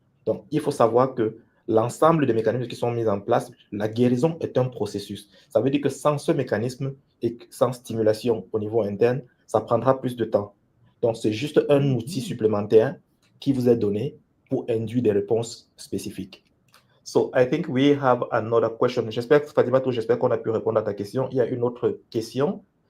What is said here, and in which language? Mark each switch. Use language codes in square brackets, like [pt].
[fr] Donc, il faut savoir que l'ensemble des mécanismes qui sont mis en place, la guérison est un processus. Ça veut dire que sans ce mécanisme et sans stimulation au niveau interne, ça prendra plus de temps. Donc, c'est juste un outil supplémentaire qui vous est donné pour induire des réponses spécifiques. [en] So, I think we have another question. [fr] J'espère, Fadimatou, j'espère qu'on a pu répondre à ta question. Il y a une autre question.